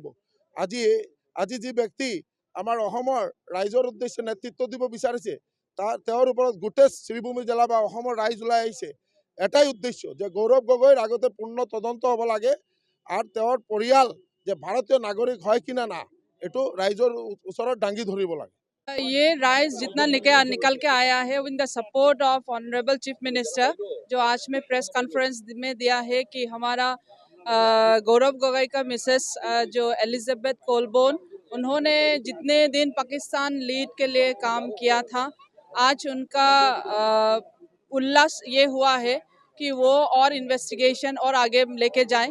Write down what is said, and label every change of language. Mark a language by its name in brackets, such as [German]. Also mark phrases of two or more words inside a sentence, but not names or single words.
[Assamese] আজি যি ব্যক্তি আমাৰ অসমৰ ৰাইজৰ উদ্দেশ্যে নেতৃত্ব দিব বিচাৰিছে, তেওঁৰ ওপৰত গোটেই শ্রীভূমি জেলা বা অসমৰ ৰাইজ ওলাই আহিছে এটাই উদ্দেশ্য যে গৌরব গগৈৰ আগতে পূৰ্ণ তদন্ত হ'ব লাগে আৰু তেওঁৰ পৰিয়াল যে ভাৰতীয় নাগৰিক হয় কিনা না এটো ৰাইজৰ ওচৰত দাঙি ধৰিব লাগে। [Hindi] ये राइज जितना निकल के आया है [English] in the support of honorable chief minister, [Hindi] जो आज में [English] press conference [Hindi] में दिया है कि हमारा गौरव गगৈ का मिसेस जो एलिजाबेथ कोलबोन, उन्होंने जितने दिन पाकिस्तान लीड के लिए काम किया था, आज उनका उल्लास ये हुआ है कि वो और इन्वेस्टिगेशन और आगे लेके जाएं।